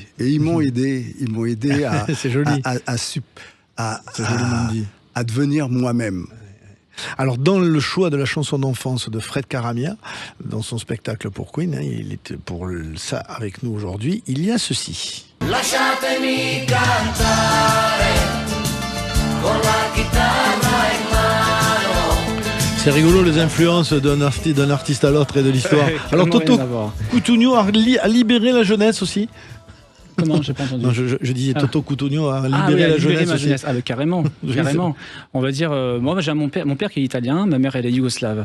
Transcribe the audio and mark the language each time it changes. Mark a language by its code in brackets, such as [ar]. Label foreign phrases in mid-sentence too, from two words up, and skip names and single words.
[fr] Et ils m'ont aidé. Ils m'ont aidé C'est joli. à devenir moi-même. Alors, dans le choix de la chanson d'enfance de Fred Karamia, dans son spectacle pour Queen, il était pour ça avec nous aujourd'hui, il y a ceci. [it] Lasciatemi cantare con la chitarra in mano. [fr] C'est rigolo les influences d'un artiste à l'autre et de l'histoire. Alors Toto Cutugno a libéré la jeunesse aussi. Comment? J'ai pas entendu. Non, je disais Toto Cutugno a libéré la jeunesse aussi. Carrément. On va dire, moi j'ai mon père qui est italien, ma mère elle est yougoslave.